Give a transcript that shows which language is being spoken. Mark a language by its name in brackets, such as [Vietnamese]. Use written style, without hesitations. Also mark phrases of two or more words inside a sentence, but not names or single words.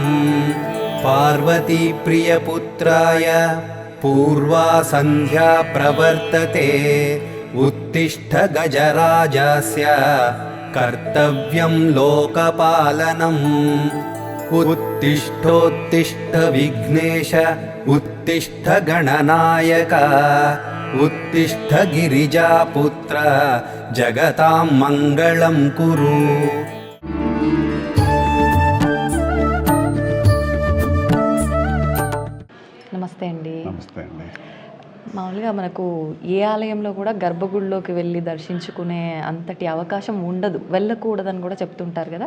[Sanskrit] पार्वती प्रियपुत्राय पूर्वा संध्या प्रवर्तते उत्तिष्ठ गजराजस्य कर्तव्यं लोकपालनम्। उत्तिष्ठोत्तिष्ठ विघ्नेश उत्तिष्ठ गणनायक उत्तिष्ठ गिरिजापुत्र जगतां मंगलं कुरु। [Telugu] నమస్తే అండి. నమస్తే అండి. మామూలుగా మనకు ఏ ఆలయంలో కూడా గర్భగుడిలోకి వెళ్ళి దర్శించుకునే అంతటి అవకాశం ఉండదు, వెళ్ళకూడదని కూడా చెప్తుంటారు కదా.